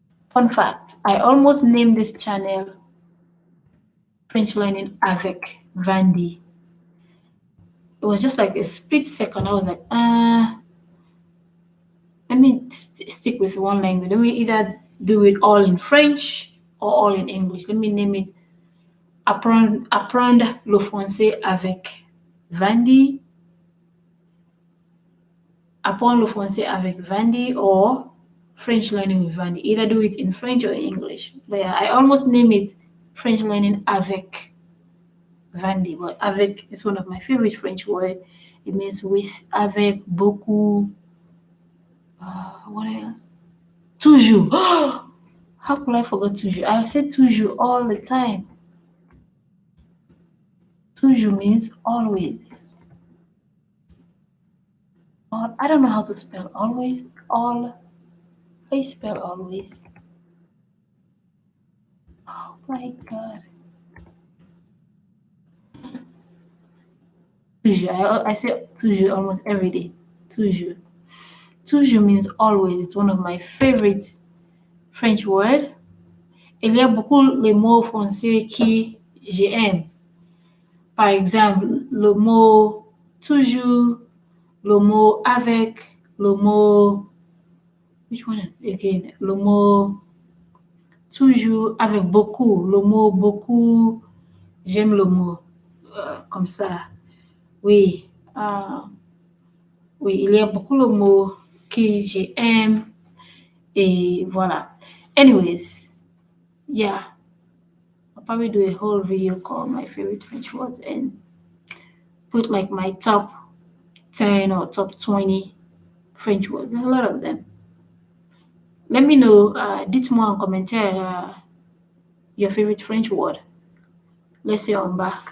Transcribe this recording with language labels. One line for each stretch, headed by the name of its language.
English: Fun fact, I almost named this channel French Learning avec Vandy. It was just like a split second. I was like, let me stick with one language. Let me either do it all in French or all in English. Let me name it Apprendre le français avec Vandy.
French: Apprendre le français avec Vandy, or
English: French learning with Vandy. Either do it in French or in English. But yeah, I almost name it French learning avec Vandy. But avec is one of my favorite French words. It means with, avec, beaucoup. What else? Toujours. How could I forget toujours? I say toujours all the time. Toujours means always. I don't know how to spell always. How you spell always? Oh my god. Toujours. I say toujours almost every day. Toujours. Toujours means always. It's one of my favorite French words.
French: Il y a beaucoup les mots français qui j'aime. Par exemple, le mot toujours, le mot avec, le mot.
English: Which one again?
French: Le mot toujours avec beaucoup. Le mot beaucoup, j'aime le mot. Comme ça. Oui. Oui, il y a beaucoup de mots que j'aime. Et voilà.
English: Anyways, yeah. I'll probably do a whole video called My Favorite French Words and put like my top 10 or top 20 French words. There's a lot of them. Let me know,
French: dites-moi en commentaire
English: your favorite French word. Let's say
French: en bas.